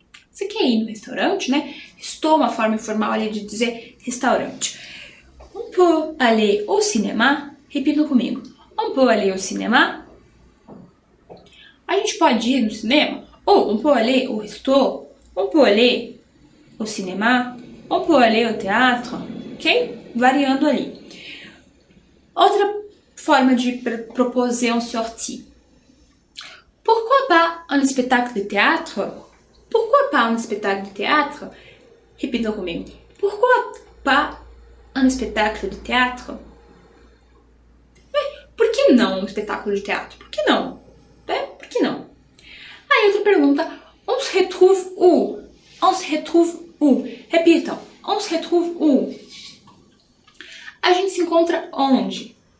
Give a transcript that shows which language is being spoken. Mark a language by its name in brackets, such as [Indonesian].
[Portuguese] Você quer ir no restaurante, né? Resto é uma forma informal ali de dizer restaurante. [French] On peut aller au cinéma? [Portuguese] Repitam comigo. [French] On peut aller au cinéma? [Portuguese] A gente pode ir no cinema? [French] Ou on peut aller au resto? On peut aller au cinéma? On peut aller au théâtre? [Portuguese] Ok? Variando ali. Outra forma de [French] proposer une sortie. Pourquoi pas un spectacle de théâtre? Pourquoi pas un spectacle de théâtre? [Portuguese] Repitam comigo. [French] Pourquoi pas un spectacle de théâtre? [Portuguese] Por que não um espetáculo de teatro? Por que não? Por que não? Aí outra pergunta. [French] On se retrouve où? On se retrouve où? Repitam. On se retrouve où? [Portuguese] A gente se encontra onde?